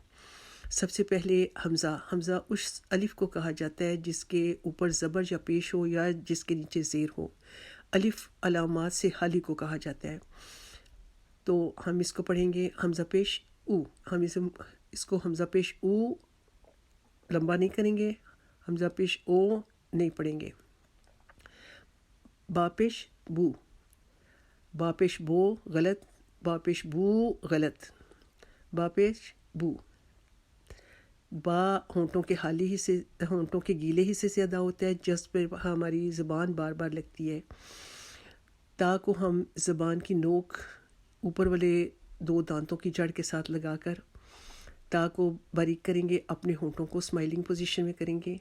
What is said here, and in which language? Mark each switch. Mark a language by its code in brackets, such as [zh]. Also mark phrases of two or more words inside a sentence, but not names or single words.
[ur] سب سے پہلے حمزہ اس الف کو کہا جاتا ہے جس کے اوپر زبر یا پیش ہو یا جس کے نیچے زیر ہو۔ الف علامات سے خالی کو کہا جاتا ہے۔ تو ہم اس کو پڑھیں گے حمزہ پیش او۔ ہم اس کو حمزہ پیش او لمبا نہیں کریں گے، حمزہ پیش او نہیں پڑھیں گے۔ با پیش بو، با پیش بو غلط، با پیش بو غلط، با پیش بو۔ با ہونٹوں کے خالی حصے، ہونٹوں کے گیلے حصے سے ادا ہوتا ہے جس پہ ہماری زبان بار بار لگتی ہے۔ تا کو ہم زبان کی نوک اوپر والے دو دانتوں کی جڑ کے ساتھ لگا کر تا کو باریک کریں گے، اپنے ہونٹوں کو [en] smiling position [ur] میں کریں گے۔